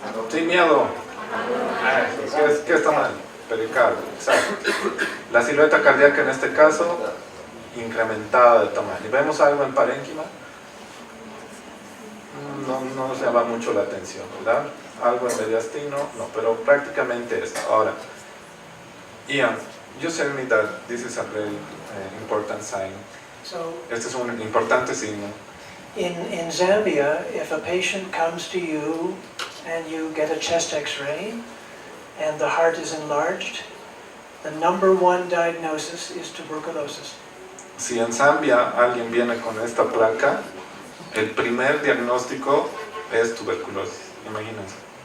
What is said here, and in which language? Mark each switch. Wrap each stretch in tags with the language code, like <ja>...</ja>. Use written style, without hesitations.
<es>Sin miedo. ¿Qué está mal? Pericardio, exacto. La silueta cardíaca en este caso incrementada de tamaño. ¿Vemos algo en parénquima? No nos llama mucho la atención, ¿verdad? Algo en mediastino, no, pero prácticamente esto. Ahora,</es> <en>Ian, you tell me that this is a very important sign. So</en> <es>Este es un importante signo.</es> <en>in Zambia, if a patient comes to you and you get a chest x-ray and the heart is enlarged, the number one diagnosis is tuberculosis.</en> <es>Si en Zambia alguien viene con esta placa, el primer diagnóstico es tuberculosis, imagínense.</es>